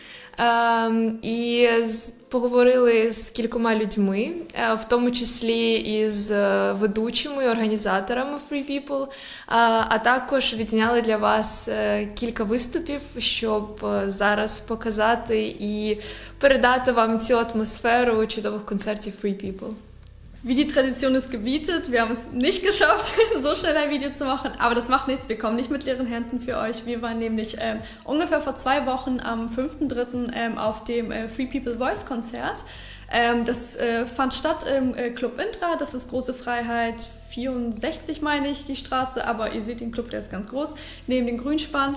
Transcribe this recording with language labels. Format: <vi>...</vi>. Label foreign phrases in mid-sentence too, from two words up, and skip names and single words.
<uk>І поговорили з кількома людьми, в тому числі із ведучими, організаторами Free People, а також відзняли для вас кілька виступів, щоб зараз показати і передати вам цю атмосферу чудових концертів Free People.</uk> <de>Wie die Tradition es gebietet, wir haben es nicht geschafft, so schnell ein Video zu machen, aber das macht nichts, wir kommen nicht mit leeren Händen für euch. Wir waren nämlich ungefähr vor 2 Wochen am 5.3. Auf dem Free People Voice Konzert. Das fand statt im Club Indra, das ist Große Freiheit 64, meine ich, die Straße, aber ihr seht den Club, der ist ganz groß, neben den Grünspan.</de>